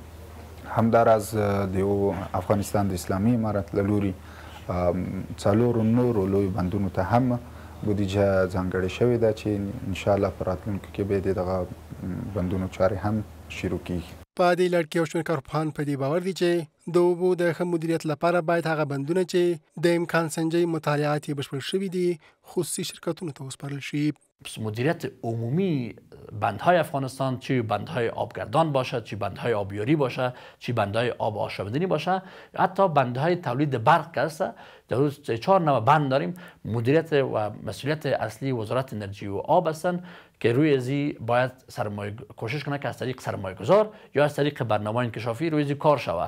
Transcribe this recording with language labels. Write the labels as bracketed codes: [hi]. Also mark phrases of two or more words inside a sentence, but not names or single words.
[ps] همداراز د افغانستان د اسلامي امارت له لوري 4 نورو لویو بندونو ته هم بودیجه ځانګړې شوې ده چې انشاءالله په راتلونکي کې به د دغه بندونو چارې هم شروع کیږي. په دې لړ کې یو شمېر کارپوهان په دې باور دي چې د اوبو د ښه مدیریت لپاره باید هغه بندونه چې د امکان سنجۍ مطالعات یې بشپړ شوي دي خصوصي شرکتونو ته وسپارل شي. [fa] مدیریت عمومی بندهای افغانستان، چه بندهای آبگردان باشد، چه بندهای آبیاری باشد، چه بندهای آب آشامیدنی باشد، حتی بندهای تولید برق که است. در روز 4 نوع بند داریم. مدیریت و مسئولیت اصلی وزارت انرژی و آب هستند که روی ازی باید کوشش کنه که از طریق سرمایه گذار یا از طریق برنامه انکشافی روی ازی کار شود.